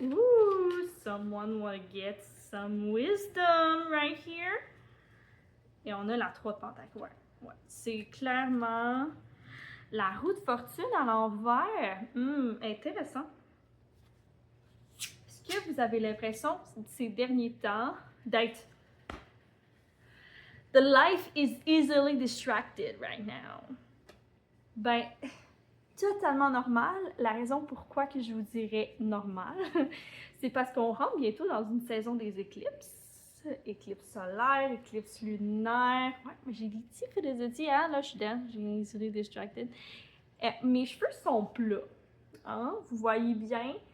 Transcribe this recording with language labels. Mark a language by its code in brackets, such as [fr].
[en] Ooh, someone will get some wisdom right here. [fr] Et on a la 3 de pentacle. Ouais. C'est clairement la roue de fortune à l'envers. Intéressant. Est-ce que vous avez l'impression, ces derniers temps, d'être... [en] The life is easily distracted right now. [fr] Ben, totalement normal. La raison pourquoi que je vous dirais normal, c'est parce qu'on rentre bientôt dans une saison des éclipses. Éclipse solaire, éclipse lunaire. Ouais, j'ai des petits frédésités, hein? Là, je suis dedans. J'ai [en] easily distracted. [fr] Mes cheveux sont plats. Hein? Vous voyez bien?